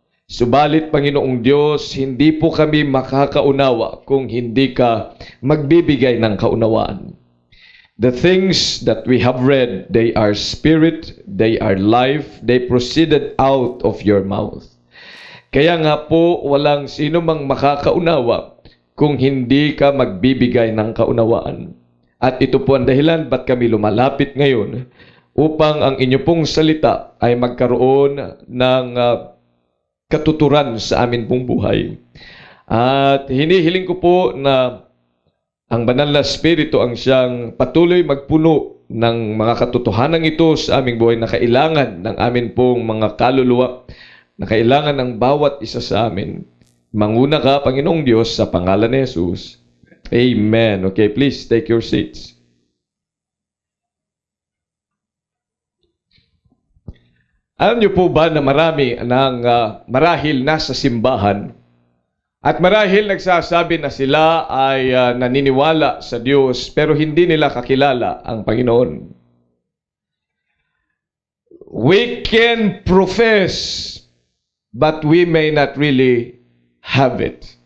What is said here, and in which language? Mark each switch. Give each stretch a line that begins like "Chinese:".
Filipino: Subalit, Panginoong Diyos, hindi po kami makakaunawa kung hindi ka magbibigay ng kaunawaan.
English: The things that we have read, they are spirit, they are life, they proceeded out of your mouth.
Filipino: Kaya nga po, walang sino mang makakaunawa kung hindi ka magbibigay ng kaunawaan. At ito po ang dahilan ba't kami lumalapit ngayon upang ang inyo pong salita ay magkaroon ng katuturan sa amin pong buhay. At hinihiling ko po na ang banal na Espiritu ang siyang patuloy magpuno ng mga katotohanan ito sa aming buhay na kailangan ng amin pong mga kaluluwa, na kailangan ng bawat isa sa amin. Manguna ka, Panginoong Diyos, sa pangalan ni Jesus. Amen.
English: Okay, please take your seats.
Filipino: Alam niyo po ba na marami ng marahil nasa simbahan at marahil nagsasabi na sila ay naniniwala sa Diyos pero hindi nila kakilala ang Panginoon?
English: We can profess but we may not really have it.